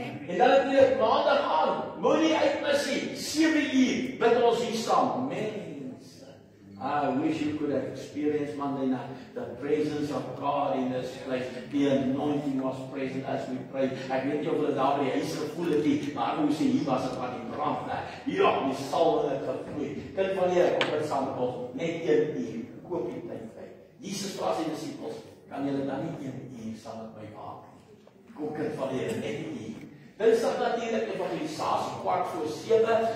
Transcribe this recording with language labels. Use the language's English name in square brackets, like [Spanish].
[Afrikaans] En dan natuurlik maandag aan, moenie uitmis nie. 7:00 bid ons hier saam. [English] Mense, I wish you could have experienced Monday night the presence of God in this place. The anointing was present as we prayed. [Afrikaans] Ek weet nie of hulle daar by die huis gevoel het nie, maar hoe sê hier was dit van die brand. Ja, die salwe het gevloei. Kind van die Here, kom dit saam met ons. Net 1 uur, koop die tyd vry. Jesus vra sy disippels, kan julle dan nie 1 uur saam met my maak? Kom kind van die Here, net 1 uur. Dinsdag natuurlik evangelisasie 6:15.